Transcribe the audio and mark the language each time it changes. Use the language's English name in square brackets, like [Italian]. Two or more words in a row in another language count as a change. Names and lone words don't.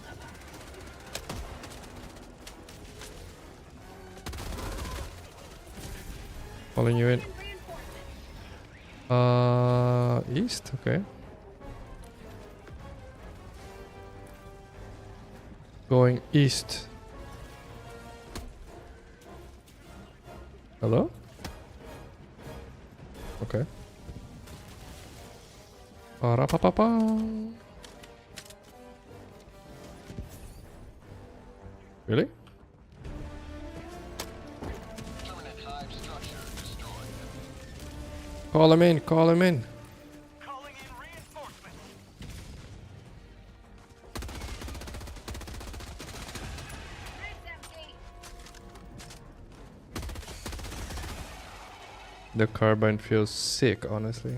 [English] Calling you in. East, okay. Going east. Hello? Okay. Ba-ra-pa-pa-pa. Really? Call him in, call him in. Calling in reinforcements. The carbine feels sick, honestly.